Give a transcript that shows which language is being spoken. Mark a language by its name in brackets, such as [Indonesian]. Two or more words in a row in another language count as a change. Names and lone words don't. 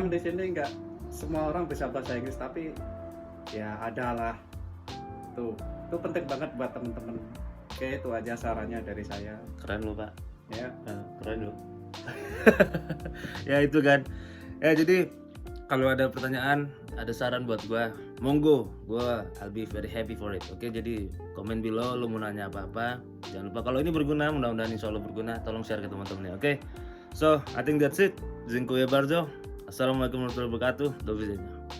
[Indonesian] Emang di sini nggak semua orang bisa bahasa Inggris, tapi ya ada lah. Tuh, itu penting banget buat teman-teman. Oke, itu aja sarannya dari saya. Keren lo Pak. Ya. Keren lo. Ya itu kan. Ya jadi kalau ada pertanyaan, ada saran buat gua, monggo, [English] I'll be very happy for it. [Indonesian] Oke, jadi komen below lu mau nanya apa-apa. Jangan lupa kalau ini berguna, mudah-mudahan [Arabic] إن شاء الله [Indonesian] berguna, tolong share ke teman-temannya. Oke. [English] So, I think that's it. [Polish] Dziękuję bardzo. [Arabic] السلام عليكم ورحمة الله وبركاته. [Polish] Do widzenia.